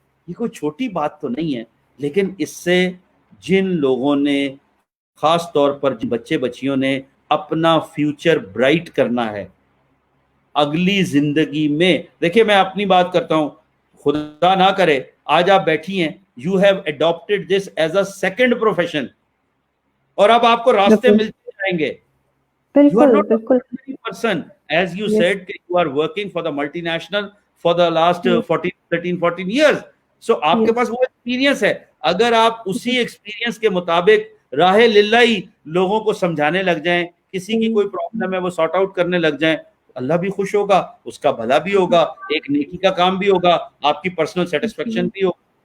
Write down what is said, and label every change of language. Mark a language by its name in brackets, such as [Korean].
[Hindi] ये कोई छोटी बात तो नहीं है, लेकिन इससे जिन लोगों ने, खास तौर पर जिन बच्चे बच्चियों ने अपना फ्यूचर ब्राइट करना है अगली जिंदगी में, देखिए मैं अपनी बात करता हूं, खुदा ना करे आज आप बैठी हैं, [English] you have adopted this as a second profession, [Hindi] और अब आपको रास्ते मिलते जाएंगे। [English] You are not a ordinary person, as you said, you are working for the multinational for the last 13-14 years. [Hindi] So आपके पास वो एक्सपीरियंस है। अगर आप उसी एक्सपीरियंस के मुताबिक राहे लिल्लाही लोगों को समझाने लग जाएं, किसी की कोई प्रॉब्लम है वो सॉर्ट आउट करने लग जाएं, अल्लाह भी खुश होगा, उसका भला भी होगा, एक नेकी का काम भी होगा, आपकी पर्सनल सेटिस्फेक्शन भी होगा।